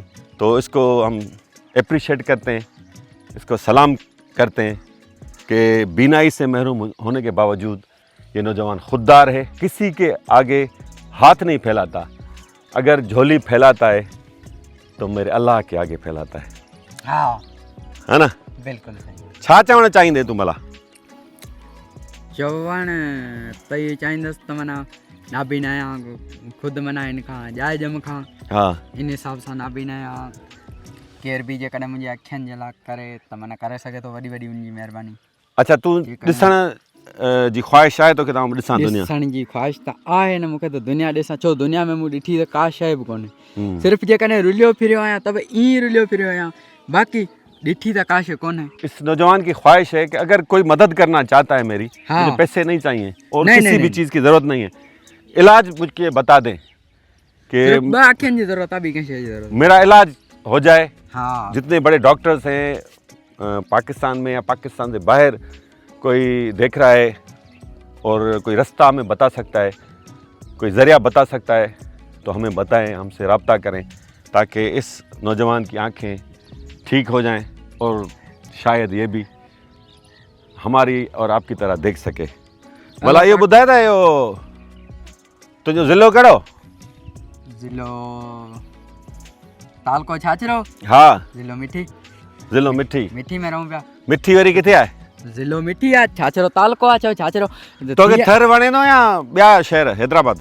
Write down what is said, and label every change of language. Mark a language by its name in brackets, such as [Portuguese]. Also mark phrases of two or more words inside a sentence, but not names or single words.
[Hindi] तो इसको हम अप्रिशिएट करते हैं इसको सलाम करते हैं कि बीनाई से महरूम होने के बावजूद ये नौजवान खुददार है। किसी के आगे हाथ नहीं फैलाता। अगर झोली फैलाता है तो मेरे अल्लाह के आगे फैलाता है। हाँ है ना? बिल्कुल सही। [Sindhi] छा चवणु चाहींदे तूं भला? चवण त इहे चाहींदुसि त माना नाबीन आहियां ख़ुदि माना हिन खां जाइ ॼम खां [Hindi] हाँ [Sindhi] इन हिसाब सां नाबीन आहियां। केर बि जेकॾहिं मुंहिंजे अखियुनि जे लाइ करे त माना करे सघे थो वॾी वॾी उनजी महिरबानी। अच्छा तूं ॾिसण जी ख्वाहिश आहे तोखे? तव्हां ॾिसां दुनिया ॾिसण जी ख्वाहिश त आहे न मूंखे त दुनिया ॾिसां। छो दुनिया में मूं ॾिठी त का शइ बि कोन्हे। सिर्फ़ु जेकॾहिं रुलियो फिरियो आहियां त बि ईअं रुलियो फिरियो आहियां बाक़ी ॾिठी त का शइ कोन्हे। [Hindi] इस नौजवान की ख्वाहिश है कि अगर कोई मदद करना चाहता है मेरी हाँ। मुझे पैसे नहीं चाहिए और नहीं, किसी नहीं, भी नहीं। चीज़ की ज़रूरत नहीं है। इलाज मुझे बता दें कि [Sindhi] सिर्फ़ु 2 अखियुनि जी ज़रूरत आहे ॿी कंहिं शइ जी ज़रूरत। [Hindi] मेरा इलाज हो जाए। हाँ जितने बड़े डॉक्टर्स हैं पाकिस्तान में या पाकिस्तान से बाहर कोई देख रहा है और कोई रास्ता हमें बता सकता है कोई ज़रिया बता सकता है तो हमें बताएं हमसे रब्ता करें ताकि इस नौजवान की आंखें ठीक हो जाएं और शायद ये भी हमारी और आपकी तरह देख सके। [Sindhi] भला ये ॿुधाए था यो तुंहिंजो ज़िलो कहिड़ो? ज़िलो तालको छाछरो, हा, ज़िलो मिठी, ज़िलो मिठी। मिठी में रहूं पिया। मिठी वरी किथे आहे? ज़िलो मिठी आहे, छाछरो तालको आहे, चओ छाछरो। तोखे थर वणे थो या ॿिया शहर हैदराबाद?